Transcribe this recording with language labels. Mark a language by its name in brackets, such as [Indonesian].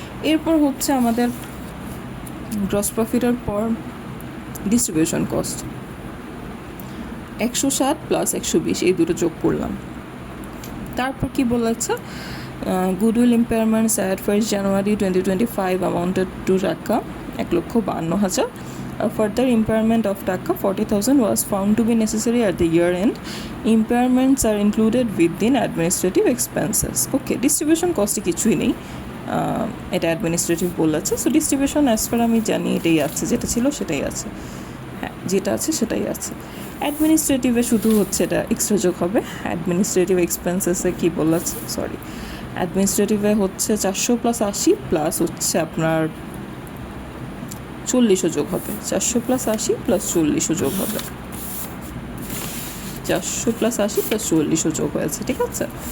[Bangla] এরপর হচ্ছে আমাদের গ্রস প্রফিটের পর ডিস্ট্রিবিউশন কস্ট 160 প্লাস 120, এই দুটো যোগ করলাম। তারপর কি বলেছে, [English] Goodwill impairments at 1 January 2025 amounted to টাকা 1,52,000. Further impairment of টাকা 40,000 was found to be necessary at the year end. Impairments are included within administrative expenses. [Bangla] Okay, distribution cost কিছুই নেই, এটা অ্যাডমিনিস্ট্রেটিভ বলেছে। সো ডিস্ট্রিবিউশন অ্যাজ পার আমি জানি এটাই আছে, যেটা ছিল সেটাই আছে, হ্যাঁ যেটা আছে সেটাই আছে। অ্যাডমিনিস্ট্রেটিভে শুধু হচ্ছে এটা এক্সট্রা যোগ হবে। অ্যাডমিনিস্ট্রেটিভ এক্সপেন্সেসে কী বলেছে, সরি, অ্যাডমিনিস্ট্রেটিভে হচ্ছে 400 প্লাস 80 প্লাস হচ্ছে আপনার 40 যোগ হবে, 400 প্লাস 80 প্লাস 40 যোগ হবে, 400 প্লাস 80 প্লাস 40 যোগ হয়েছে, ঠিক আছে?